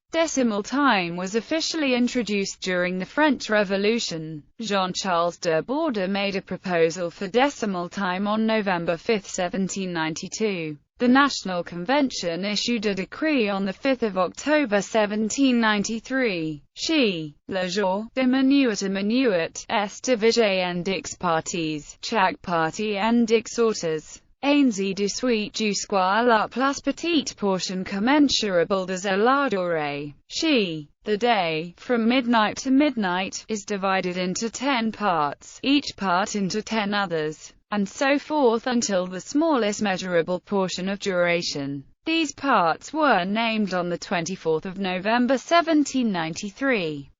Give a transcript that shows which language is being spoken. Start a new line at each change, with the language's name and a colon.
English: Decimal time was officially introduced during the French Revolution. Jean-Charles de Borda made a proposal for decimal time on November 5, 1792. The National Convention issued a decree on 5 October 1793.
French: She, le jour de minuit est divisé en dix parties, chaque partie en dix heures. Ainsi de suite jusqu'à la plus petite portion commensurable des la durée.
English: She, the day, from midnight to midnight, is divided into 10 parts, each part into 10 others. and so forth until the smallest measurable portion of duration. These parts were named on the 24th of November 1793.